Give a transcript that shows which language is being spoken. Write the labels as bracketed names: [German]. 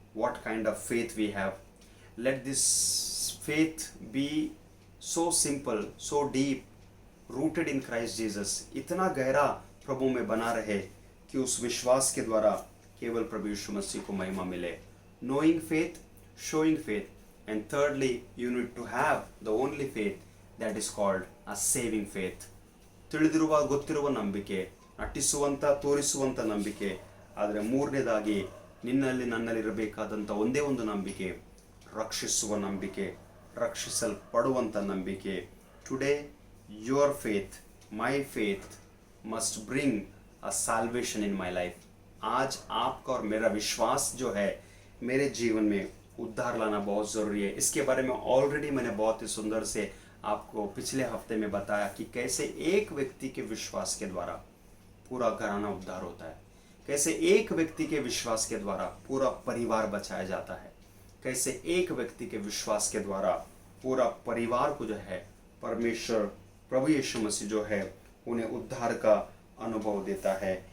[English] What kind of faith we have, let this faith be so simple, so deep, rooted in Christ Jesus. [Hindi] इतना गहरा प्रभु में बना रहे कि उस विश्वास के द्वारा केवल प्रभु यीशु मसीह को महिमा मिले। [English] Knowing faith, showing faith, and thirdly you need to have the only faith that is called a saving faith. [Kannada] ತಿಳಿದಿರುವ ಗೊತ್ತಿರುವ ನಂಬಿಕೆ, ನಟಿಸುವಂತ ತೋರಿಸುವಂತ ನಂಬಿಕೆ. ಆದರೆ ಮೂರನೇದಾಗಿ ನಿನ್ನಲ್ಲಿ ನನ್ನಲ್ಲಿರಬೇಕಾದಂಥ ಒಂದೇ ಒಂದು ನಂಬಿಕೆ, ರಕ್ಷಿಸುವ ನಂಬಿಕೆ, ರಕ್ಷಿಸಲ್ಪಡುವಂಥ ನಂಬಿಕೆ. [English] Today your faith, my faith must bring a salvation in my life. [Hindi] आज आपका और मेरा विश्वास जो है मेरे जीवन में उद्धार लाना बहुत ज़रूरी है। इसके बारे में ऑलरेडी मैंने बहुत ही सुंदर से आपको पिछले हफ्ते में बताया कि कैसे एक व्यक्ति के विश्वास के द्वारा पूरा घराना उद्धार होता है, कैसे एक व्यक्ति के विश्वास के द्वारा पूरा परिवार बचाया जाता है, कैसे एक व्यक्ति के विश्वास के द्वारा पूरा परिवार को जो है परमेश्वर प्रभु यीशु मसीह जो है उन्हें उद्धार का अनुभव देता है।